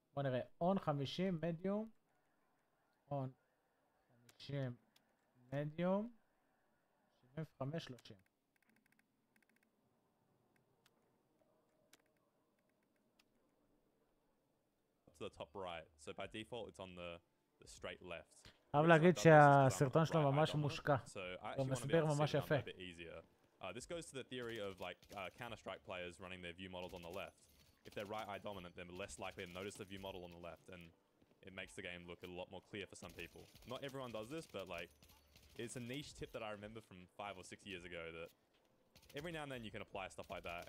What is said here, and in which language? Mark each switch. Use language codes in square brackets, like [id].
[he] בוא נראה, [en] on 50, medium, on 50, medium, 75-30. To the top right. So by default, it's on the straight left. [he] חייב להגיד שהסרטון שלו ממש מושקע. הוא מסביר ממש יפה. [en] This goes to the theory of like Counter-Strike players running their view models on the left. If they're right eye dominant, they're less likely to notice the view model on the left, and it makes the game look a lot more clear for some people. Not everyone does this, but like it's a niche tip that I remember from 5 or 6 years ago that every now and then you can apply stuff like that.